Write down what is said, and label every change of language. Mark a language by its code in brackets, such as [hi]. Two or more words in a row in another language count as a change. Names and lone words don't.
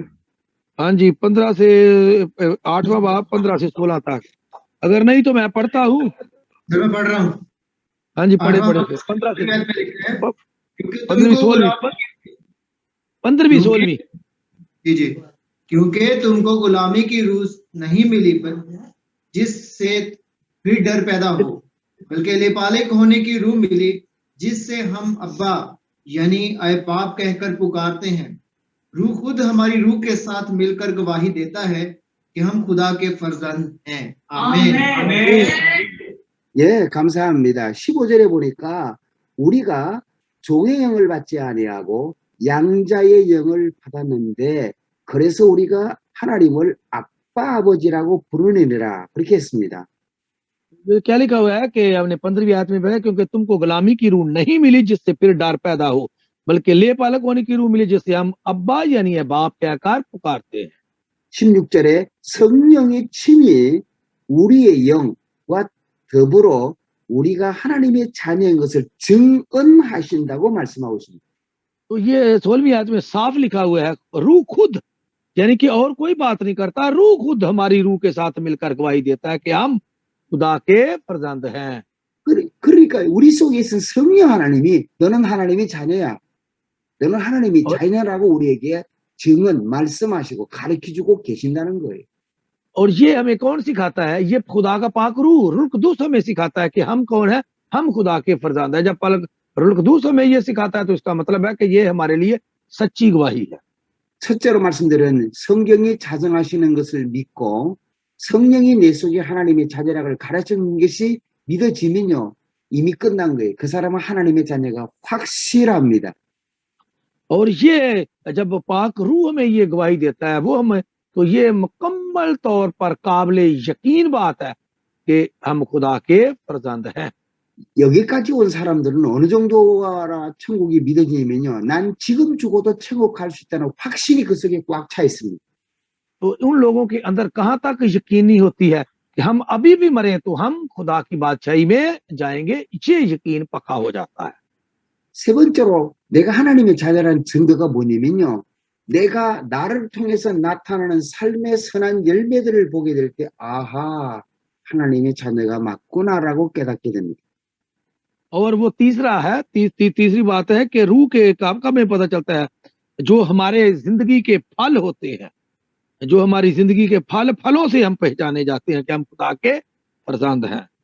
[ur] ہاں جی، 15 سے 8واں باب 15 سے 16 تک. اگر نہیں تو میں پڑھتا ہوں. میں پڑھ رہا ہوں. ہاں جی، پڑھے 15 سے 15ویں 16ویں 15ویں 16ویں. جی جی. کیونکہ تم کو غلامی کی روح نہیں ملی جس سے پھر ڈر پیدا ہو، بلکہ لے پالک ہونے کی روح ملی جس سے ہم ابا یعنی اے باپ کہہ کر پکارتے ہیں. روح خود ہماری روح کے ساتھ مل کر گواہی دیتا ہے کہ ہم خدا کے فرزند ہیں. आमीन। [ko] 예, 감사합니다. 15절에 보니까 우리가 종의 영을 받지 아니하고 양자의 영을 받았는데 그래서 우리가 하나님을 아빠 아버지라고 부르느니라 그렇게 했습니다. [ur] کیا لکھا ہوا ہے کہ ہم نے 15ویں آیت میں پڑھا، کیونکہ تم کو غلامی کی روح نہیں ملی جس سے پھر ڈر پیدا ہو، بلکہ لے پالک ہونے کی روح ملی جس سے ہم ابا یعنی ہے باپ کہہ کر پکارتے ہیں. [ko] 16절에 성령의 친히 우리의 영과 더불어 우리가 하나님의 자녀인 것을 증언하신다고 말씀하고 있습니다. [ur] تو یہ 16ویں آیت میں صاف لکھا ہوا ہے، روح خود یعنی کہ اور کوئی بات نہیں کرتا، روح خود ہماری روح کے ساتھ مل کر گواہی دیتا ہے کہ ہم خدا کے فرزند ہیں. [ko] 그러니까 우리 속에 있는 성령 하나님이 너는 하나님의 자녀야. 너는 하나님의 자녀라고 우리에게 증언, 말씀하시고 가르쳐주고 계신다는 거예요. [ur] اور یہ ہمیں کون سکھاتا ہے? یہ خدا کا پاک روح روح القدس ہمیں سکھاتا ہے کہ ہم کون ہے، ہم خدا کے فرزند ہے. جب روح القدس ہمیں یہ سکھاتا ہے تو اس کا مطلب ہے کہ یہ ہمارے لیے سچی گواہی ہے. [ko] 첫째로 말씀드린 성경이 자정하시는 것을 믿고 성령이 내 속에 하나님의 자녀라고 가르치는 것이 믿어지면요 이미 끝난 거예요. 그 사람은 하나님의 자녀가 확실합니다. [ur] اور یہ جب پاک روح ہمیں یہ گواہی دیتا ہے وہ ہمیں، تو یہ مکمل طور پر قابل یقین بات ہے کہ ہم خدا کے فرزند ہیں. [ko] 여기까지 온 사람들은 어느 정도가 천국이 믿어지냐면요. 난 지금 죽어도 천국 갈 수 있다는 확신이 그 속에 꽉 차 있습니다. [ur] تو ان لوگوں کے اندر کہاں تک یقینی ہوتی ہے کہ ہم ابھی بھی مرے تو ہم خدا کی بادشاہی میں جائیں گے، یہ یقین پکا ہو جاتا ہے. [ko] 세 번째로 내가 하나님의 자녀라는 증거가 뭐냐면요. 내가 나를 통해서 나타나는 삶의 선한 열매들을 보게 될 때 아하 하나님의 자녀가 맞구나라고 깨닫게 됩니다. [ur] اور وہ تیسرا ہے، تیسری بات ہے کہ روح کے کام کا ہمیں پتا چلتا ہے جو ہمارے زندگی کے پھل ہوتے ہیں، جو ہماری زندگی کے پھلوں سے ہم پہچانے جاتے ہیں کہ ہم خدا کے فرزند ہیں.